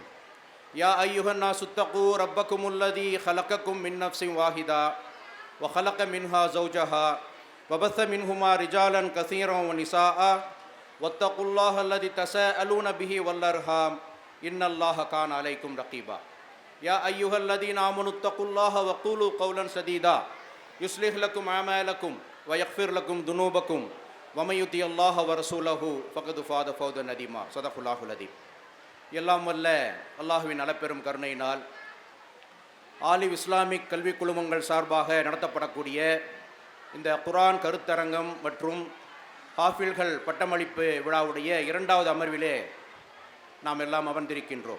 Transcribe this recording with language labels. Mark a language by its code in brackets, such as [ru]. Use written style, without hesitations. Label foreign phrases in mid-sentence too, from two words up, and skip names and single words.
[ar] يا أيها الناس اتقوا ربكم الذي خلقكم من نفس واحدة وخلق منها زوجها وبث منهما رجالا كثيرا ونساء واتقوا الله الذي تساءلون به والأرحام إن الله كان عليكم رقيبا. يا أيها الذين آمنوا اتقوا الله وقولوا قولا سديدا يصلح لكم أعمالكم ويغفر لكم ذنوبكم ومن يطع الله ورسوله فقد فاز فوزا عظيما. صدق الله العظيم. [ta] எல்லாம் வல்ல அல்லாஹுவின் நலப்பெரும் கருணையினால் ஆலிவ் இஸ்லாமிக் கல்வி குழுமங்கள் சார்பாக நடத்தப்படக்கூடிய இந்த குர்ஆன் கருத்தரங்கம் மற்றும் ஹாஃபில்கள் பட்டமளிப்பு விழாவுடைய இரண்டாவது அமர்விலே நாம் எல்லாம் அமர்ந்திருக்கின்றோம்.